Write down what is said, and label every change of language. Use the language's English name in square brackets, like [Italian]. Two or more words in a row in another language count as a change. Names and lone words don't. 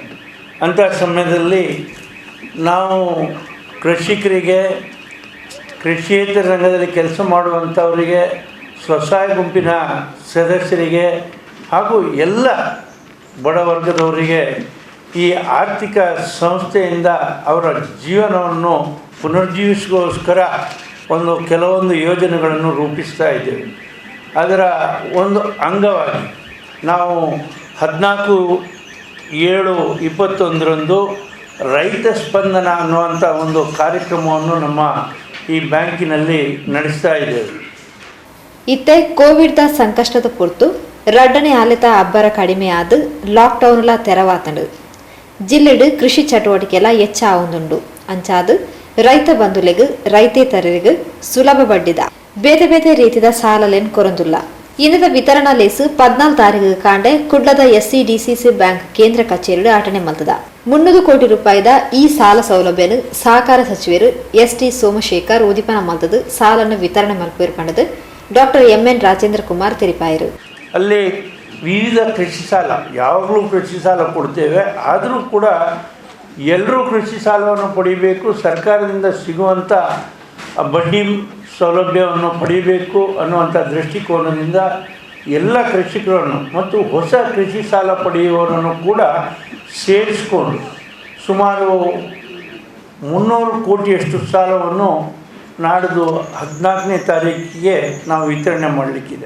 [Kannada] ಅಂಥ ಸಮಯದಲ್ಲಿ ನಾವು ಕೃಷಿಕರಿಗೆ, ಕೃಷಿಯೇತರ ರಂಗದಲ್ಲಿ ಕೆಲಸ ಮಾಡುವಂಥವರಿಗೆ, ಸ್ವಸಹಾಯ ಗುಂಪಿನ ಸದಸ್ಯರಿಗೆ ಹಾಗೂ ಎಲ್ಲ ಬಡವರ್ಗದವರಿಗೆ ಈ ಆರ್ಥಿಕ ಸಂಸ್ಥೆಯಿಂದ ಅವರ ಜೀವನವನ್ನು ಪುನರ್ಜೀವಿಸೋಸ್ಕರ ಕೆಲವೊಂದು ಯೋಜನೆಗಳನ್ನು ರೂಪಿಸ್ತಾ ಇದ್ದೇವೆ. ಅದರ ಒಂದು ಅಂಗವಾಗಿ ನಾವು 14/7/21 ರೈತ ಸ್ಪಂದನ ಅನ್ನುವಂಥ ಒಂದು ಕಾರ್ಯಕ್ರಮವನ್ನು ನಮ್ಮ ಈ ಬ್ಯಾಂಕಿನಲ್ಲಿ ನಡೆಸ್ತಾ ಇದ್ದೇವೆ. [Tulu] ಇತ್ತೆ ಕೋವಿಡ್ ಸಂಕಷ್ಟದ ಪುರ್ತು ರಡ್ಡನೇ ಆಲೆತ ಅಬ್ಬರ ಕಡಿಮೆ ಆದ ಲಾಕ್ಡೌನ್ಲ ತೆರವಾತಂಡು ಜಿಲ್ಲೆಡು ಕೃಷಿ ಚಟುವಟಿಕೆಲ ಹೆಚ್ಚ ಆವುಂದುಂಡು ಅಂಚಾದು ರೈತ ಬಂಧುಲೆಗ್ ರೈತೇತರರಿಗೆ ಸುಲಭ ಬಡ್ಡಿದ ಬೇತೆ ಬೇತೆ ರೀತಿದ ಸಾಲಲೇನ್ ಕೊರೊಂದುಲ್ಲ. ಇನ್ನದ ವಿತರಣಾ ಲೇಸು 14 ತಾರೀಕು ಕಾಂಡೆ ಕುಡ್ಲದ SCDCC ಬ್ಯಾಂಕ್ ಕೇಂದ್ರ ಕಚೇರಿ ಆಟನೆ ಮಲ್ತದ 300 ಕೋಟಿ ರೂಪಾಯಿದ ಈ ಸಾಲ ಸೌಲಭ್ಯನು ಸಹಕಾರ ಸಚಿವರು ST ಸೋಮಶೇಖರ್ ಉದಿಪನ ಮಲ್ತದು ಸಾಲನ್ನು ವಿತರಣೆ ಮಲ್ಪೇರ್ಪಂಡದು ಡಾಕ್ಟರ್ MN ರಾಜೇಂದ್ರ ಕುಮಾರ್ ತೆರಿಪಾಯರು. [Kannada] ಅಲ್ಲಿ ವಿವಿಧ ಕೃಷಿ ಸಾಲ, ಯಾವಾಗಲೂ ಕೃಷಿ ಸಾಲ ಕೊಡ್ತೇವೆ, ಆದರೂ ಕೂಡ ಎಲ್ಲರೂ ಕೃಷಿ ಸಾಲವನ್ನು ಪಡಿಬೇಕು, ಸರ್ಕಾರದಿಂದ ಸಿಗುವಂಥ ಬಡ್ಡಿ ಸೌಲಭ್ಯವನ್ನು ಪಡಿಬೇಕು ಅನ್ನುವಂಥ ದೃಷ್ಟಿಕೋನದಿಂದ ಎಲ್ಲ ಕೃಷಿಕರನ್ನು ಮತ್ತು ಹೊಸ ಕೃಷಿ ಸಾಲ ಪಡೆಯುವವರನ್ನು ಕೂಡ ಸೇರಿಸಿಕೊಂಡು ಸುಮಾರು 300 ಕೋಟಿಯಷ್ಟು ಸಾಲವನ್ನು ನಾಡಿದ್ದು 14ನೇ ತಾರೀಕಿಗೆ ನಾವು ವಿತರಣೆ ಮಾಡಲಿಕ್ಕಿದೆ.